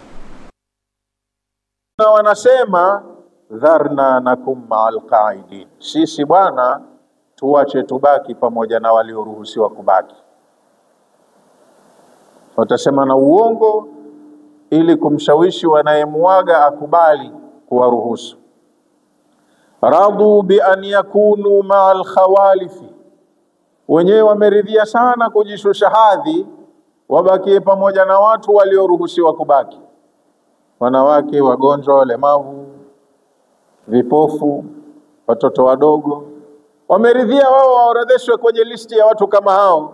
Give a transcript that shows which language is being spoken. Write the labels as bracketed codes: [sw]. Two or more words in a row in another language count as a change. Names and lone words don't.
[sw] Na wanasema [ar] ذرنا نكن مع القاعدين, [sw] sisi bwana tuache tubaki pamoja na walioruhusiwa kubaki. Watasema na uongo ili kumshawishi wanayemuaga akubali kuwaruhusu. [ar] رضوا بأن يكونوا مع الخوالف, [sw] wenyewe wameridhia sana kujishusha hadhi, wabakie pamoja na watu walioruhusiwa kubaki. Wanawake, wagonjwa, walemavu, vipofu, watoto wadogo, wameridhia wao waorodheshwe kwenye listi ya watu kama hao.